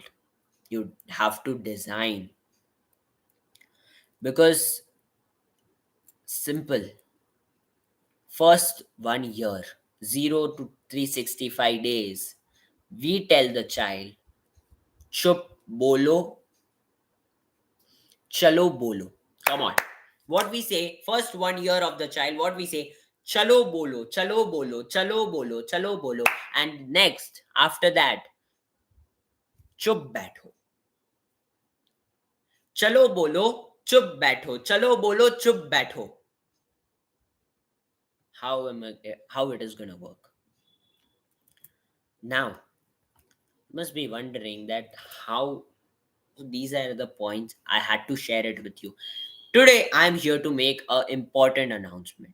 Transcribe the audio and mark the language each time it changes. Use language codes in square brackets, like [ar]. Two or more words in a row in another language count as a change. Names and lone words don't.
[en] You have to design, because simple, first 1 year, 0 to 365 days, we tell the child, [hi] चुप बोलो, चलो बोलो. [en] Come on. What we say, first 1 year of the child, what we say, [hi] चलो बोलो, चलो बोलो, चलो बोलो, चलो बोलो. [en] And next, after that, [hi] चुप बैठो, चलो बोलो, चुप बैठो, चलो बोलो, चुप बैठो. [en] How it is gonna work? Now, must be wondering that how these are the points I had to share it with you. Today I'm here to make a important announcement.